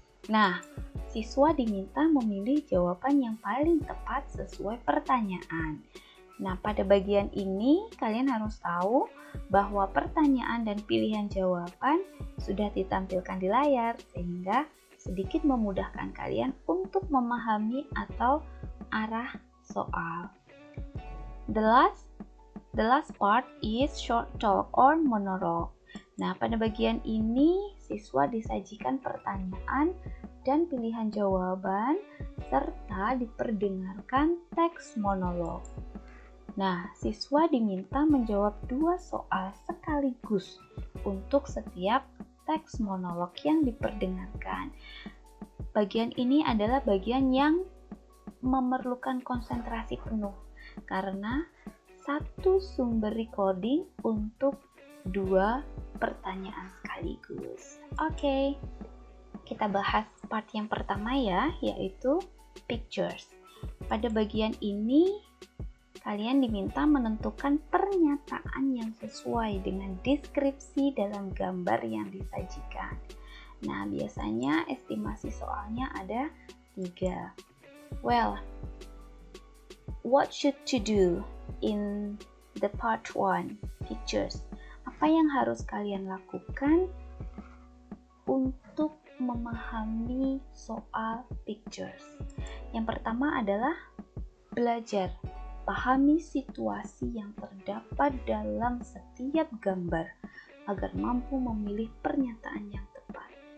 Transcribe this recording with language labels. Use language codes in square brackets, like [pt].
[id] Nah, siswa diminta memilih jawaban yang paling tepat sesuai pertanyaan. Nah, pada bagian ini kalian harus tahu bahwa pertanyaan dan pilihan jawaban sudah ditampilkan di layar sehingga sedikit memudahkan kalian untuk memahami atau arah soal. [en] The last part is short talk or monologue. [id] Nah, pada bagian ini siswa disajikan pertanyaan dan pilihan jawaban serta diperdengarkan teks monolog. Nah, siswa diminta menjawab 2 soal sekaligus untuk setiap teks monolog yang diperdengarkan. Bagian ini adalah bagian yang memerlukan konsentrasi penuh karena satu sumber recording untuk 2 pertanyaan sekaligus. Oke, kita bahas part yang pertama ya, yaitu pictures. Pada bagian ini, kalian diminta menentukan pernyataan yang sesuai dengan deskripsi dalam gambar yang disajikan. Nah, biasanya estimasi soalnya ada 3. [en] Well, what should to do in the part 1, pictures? [id] Apa yang harus kalian lakukan untuk memahami soal pictures? Yang pertama adalah belajar. Pahami situasi yang terdapat dalam setiap gambar agar mampu memilih pernyataan yang tepat.